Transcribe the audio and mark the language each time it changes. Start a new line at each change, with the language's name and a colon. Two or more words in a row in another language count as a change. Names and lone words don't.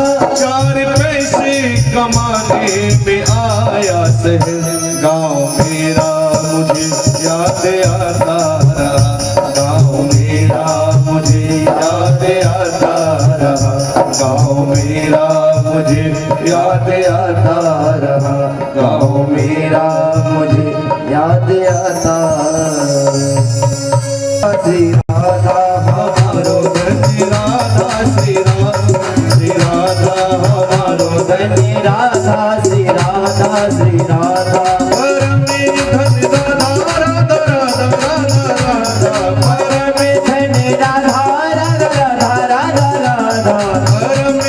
Hindi: 4 पैसे कमाने में आया शहर, गाँव मेरा मुझे याद आता रहा, गाँव मेरा मुझे याद आता रहा, गाँव मेरा मुझे याद आता रहा, गाँव मेरा मुझे याद आता।
Braj: श्री राधा हमारो धनी राधा, श्री राधा, श्री राधा हमारो धनी राधा, श्री राधा, श्री राधा परमे धन राधा, राधा राधा राधा राधा परमे धन राधा, राधा राधा राधा राधा परमे